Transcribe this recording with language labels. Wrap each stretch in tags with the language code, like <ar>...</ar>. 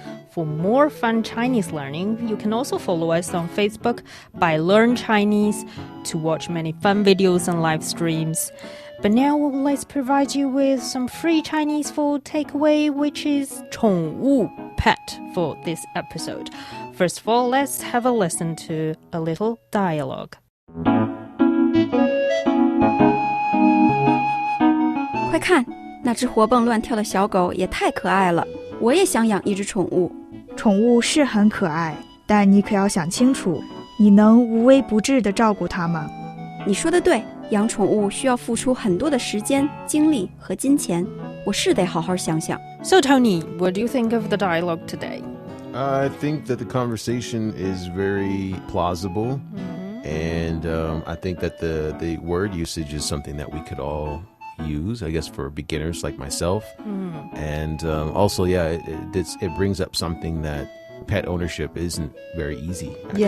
<en>For more fun Chinese learning, you can also follow us on Facebook by Learn Chinese to watch many fun videos and live streams. But now let's provide you with some free Chinese food takeaway, which is 宠物 pet for this episode. First of all, let's have a listen to a little dialogue.</en> <zh>快看，那只活蹦乱跳的小狗也太可爱了，我也想养一只宠物。宠物是很可爱，但你可要想清楚，你能无微不至地照顾它吗？你说的对，养宠物需要付出很多的时间、精力和金钱，我是得好好想想。</zh> <en>So Tony, what do you think of the dialogue today? I think that the conversation is very plausible. And I think that the word usage is something that we could all use, I guess, for beginners like myself. And also, yeah, it brings up something that pet ownership isn't very easy, actually.</en>